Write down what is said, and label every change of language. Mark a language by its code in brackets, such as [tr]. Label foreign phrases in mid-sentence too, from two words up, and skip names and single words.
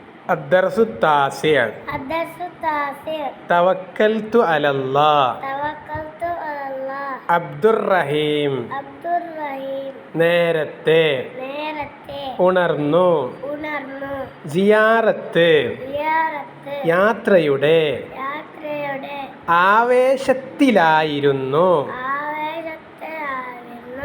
[ar] الدرس التاسع الدرس التاسع توكلت على الله توكلت على الله عبد الرحيم [ml] അബ്ദുറഹീം നേരത്തെ ഉണർന്നു ഉണർന്നു സിയാറത്ത് സിയാറത്ത് യാത്രയുടെ യാത്രയുടെ ആവേശത്തിലായിരുന്നു ആവേശത്തിലായിരുന്നു